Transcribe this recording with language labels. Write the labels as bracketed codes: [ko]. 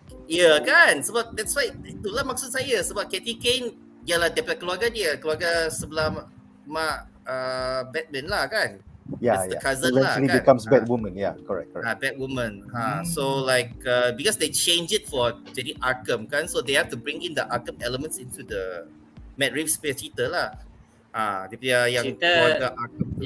[ms] Ya kan, sebab [en] that's why, [ms] itulah maksud saya, sebab Katie Kane ialah daripada keluarga sebelah mak Batman lah kan. [en] It's the cousin eventually [ms] lah kan. [en] Becomes Batwoman. Yeah, correct. Batwoman. So like because they change it for [ms] jadi [en] Arkham [ms] kan, [en] so they have to bring in the Arkham elements into the Matt Reeves [ms] punya cerita lah. Dia punya yang keluarga Arkham tu.